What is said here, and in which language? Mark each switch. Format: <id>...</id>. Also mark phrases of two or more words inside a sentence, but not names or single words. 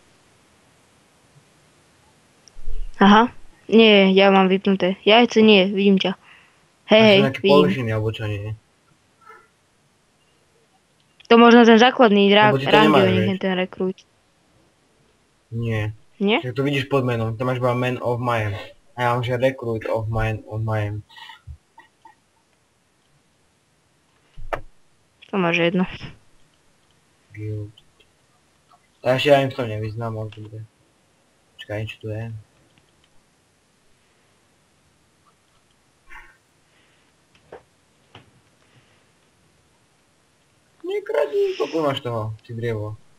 <sk>Aha. Nie, ja mám vypnuté. Jajce nie, vidím ťa. Hej, Máš nejaký vidím. povýšený, alebo čo nie? To možno ten základný Lebo ty to nemáš, vieš. nie ten rekrút. Nie. Nie? Tak to vidíš pod menom, to máš iba</sk> <en>man of Mayhem.</en> <sk>A ja mám že</sk> <en>recruit of Mayhem.</en> <sk>To máš jedno. Guild. A ešte ja im to nevyznám, ale to bude. Počkaj, čo tu je? Nekradni, koľko máš toho, ty drevo?</sk>